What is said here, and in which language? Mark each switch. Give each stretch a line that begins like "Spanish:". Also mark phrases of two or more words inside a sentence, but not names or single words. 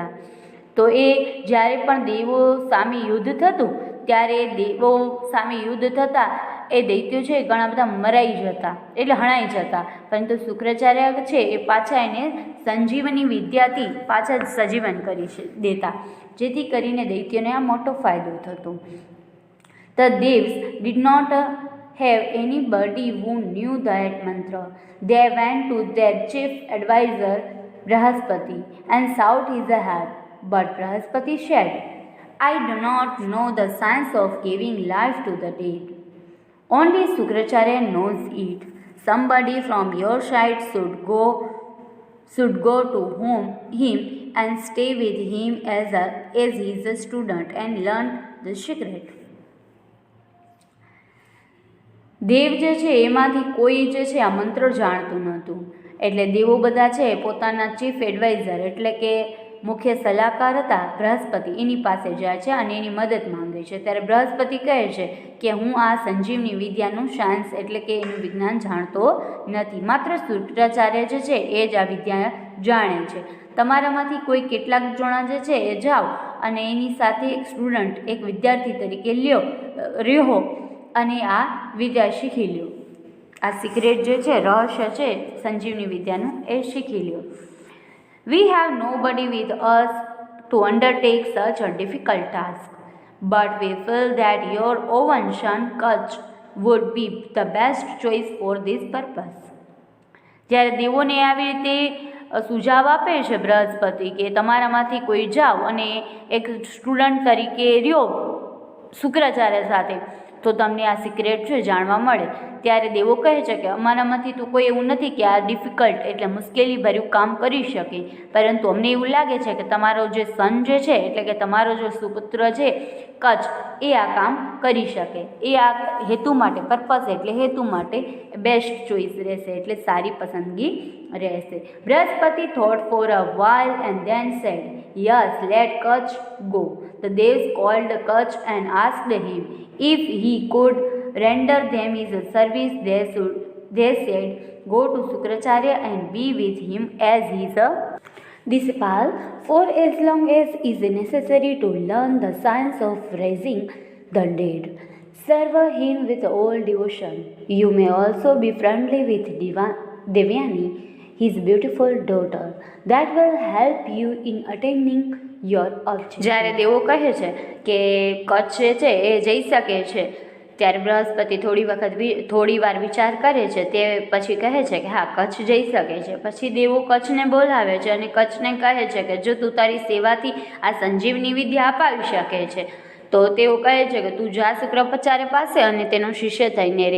Gujarati: તો એ જ્યારે પણ દેવો સામે યુદ્ધ થતું ત્યારે દેવો સામે યુદ્ધ થતાં એ દૈત્યો છે ઘણા બધા મરાઈ જતા એટલે હણાઈ જતા, પરંતુ શુક્રાચાર્ય છે એ પાછા એને સંજીવની વિદ્યાથી પાછા સજીવન કરી દેતા, જેથી કરીને દૈત્યોને આ મોટો ફાયદો થતો.
English: The Devs did not have anybody who knew that mantra. They went to their chief advisor Brahaspati and sought his help. But Brahaspati said, I do not know the science of giving life to the dead. Only Sukracharya knows it. Somebody from your side should go to him and stay with him as his student and learn the secret.
Gujarati: દેવ જે છે એમાંથી કોઈ જે છે આ મંત્ર જાણતું નહોતું, એટલે દેવો બધા છે પોતાના
English: chief advisor
Gujarati: એટલે કે મુખ્ય સલાહકાર હતા બૃહસ્પતિ, એની પાસે જાય છે અને એની મદદ માંગે છે. ત્યારે બૃહસ્પતિ કહે છે કે હું આ સંજીવની વિદ્યાનું સાયન્સ એટલે કે એનું વિજ્ઞાન જાણતો નથી, માત્ર શુક્રાચાર્ય જે છે એ જ આ વિદ્યા જાણે છે. તમારામાંથી કોઈ કેટલાક જણા જે છે એ જાઓ અને એની સાથે એક સ્ટુડન્ટ એક વિદ્યાર્થી તરીકે રહ્યો અને આ વિદ્યા શીખી લ્યો. આ સિક્રેટ જે છે રહસ્ય છે સંજીવની વિદ્યાનું એ શીખી લ્યો.
English: We have nobody with us to undertake such a difficult task, but we feel that your own son Kachch would be the best choice for this purpose.
Gujarati: જ્યારે દેવોને આવી રીતે સુઝાવ આપે છે બૃહસ્પતિ કે તમારામાંથી કોઈ જાઓ અને એક સ્ટુડન્ટ તરીકે રહ્યો શુક્રાચાર્ય સાથે, તો તમને આ સિક્રેટ છે જાણવા મળે. ત્યારે દેવો કહે છે કે અમારામાંથી તો કોઈ એવું નથી કે આ ડિફિકલ્ટ એટલે મુશ્કેલીભર્યું કામ કરી શકે, પરંતુ અમને એવું લાગે છે કે તમારો જે સન જે છે એટલે કે તમારો જે સુપુત્ર છે કચ્છ એ આ કામ કરી શકે, એ આ હેતુ માટે, પર્પઝ એટલે હેતુ માટે
English: best choice
Gujarati: રહેશે, એટલે સારી પસંદગી રહેશે.
English: Brihaspati thought for a while and then said, "Yes, let Kutch go." The devs called Kutch and asked him if he could render them his service. They said, "Go to Sukracharya and be with him as his disciple for as long as is necessary to learn the science of raising the dead. Serve him with all devotion. You may also be friendly with Devyani, his beautiful daughter. That will help you in attaining your objective."
Gujarati: જ્યારે દેવો કહે છે કે કચ્છ છે એ જઈ શકે છે, ત્યારે બૃહસ્પતિ થોડી વાર વિચાર કરે છે, તે પછી કહે છે કે હા, કચ્છ જઈ શકે છે. પછી દેવો કચ્છને બોલાવે છે અને કચ્છને કહે છે કે જો તું તારી સેવાથી આ સંજીવની વિદ્યા અપાવી શકે છે તો તેઓ કહે છે કે તું જા શુક્રાચાર્ય પાસે અને તેનો શિષ્ય થઈને રહે.